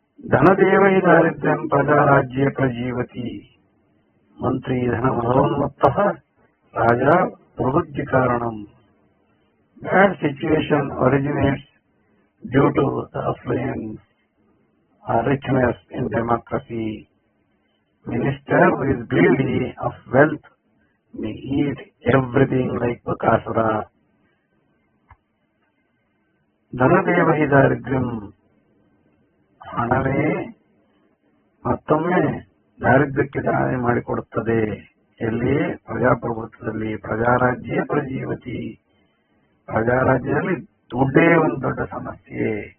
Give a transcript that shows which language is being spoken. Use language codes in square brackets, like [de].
[sa] ಧನದೇವ ಹಿ ದಾರಿದ್ರ್ಯಂ ಪ್ರಜಾರಾಜ್ಯ ಪ್ರಜೀವತಿ. ಮಂತ್ರಿ ಧನ ಮದೋನ್ಮತ್ತ ರಾಜ ಪ್ರಬುದ್ಧಿ ಕಾರಣಂ. [en] Bad situation originates due to the affluence or richness in democracy. Minister who is greedy of wealth may eat everything like Bakasura. [sa] ಧನದೇವ ಹಿ ದಾರಿದ್ರ್ಯಂ, [kn] ಹಣವೇ ಮತ್ತೊಮ್ಮೆ ದಾರಿದ್ರ್ಯಕ್ಕೆ ದಾರಿ ಮಾಡಿಕೊಡುತ್ತದೆ. ಎಲ್ಲಿ? ಪ್ರಜಾಪ್ರಭುತ್ವದಲ್ಲಿ. [sa] ಪ್ರಜಾರಾಜ್ಯ ಪ್ರಜೀವತಿ, [kn] ಪ್ರಜಾರಾಜ್ಯದಲ್ಲಿ ದುಡ್ಡೇ ಒಂದು ದೊಡ್ಡ ಸಮಸ್ಯೆ.